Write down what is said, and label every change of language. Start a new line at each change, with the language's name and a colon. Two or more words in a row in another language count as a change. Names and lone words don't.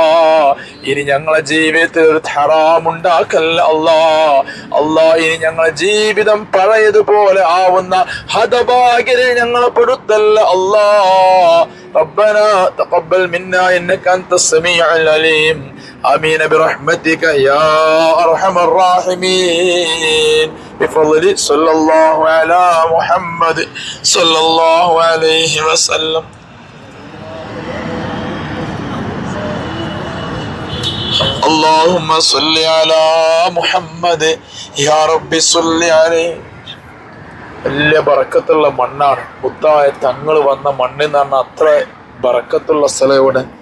Malayalam: ഇനി ഞങ്ങളെ ജീവിതത്തിൽ ഒരു ഹറാമുണ്ടാക്കല്ല അല്ലാ. അല്ലാ, ഇനി ഞങ്ങളെ ജീവിതം പഴയതുപോലെ ആവുന്ന ഹതഭാഗ്യരെ ഞങ്ങളെ പെടുത്തല്ല അല്ലാ.
Arabic: ربنا تقبل منا إنك أنت السميع العليم. آمين برحمتك يا أرحم الراحمين بفضل صلى الله على محمد صلى الله عليه وسلم. اللهم صل على محمد يا رب صل عليه.
Malayalam: വലിയ ബറക്കത്തുള്ള മണ്ണാണ്. മുത്തായ തങ്ങൾ വന്ന മണ്ണെന്ന് പറഞ്ഞാൽ അത്ര ബറക്കത്തുള്ള സ്ഥലം ഇവിടെ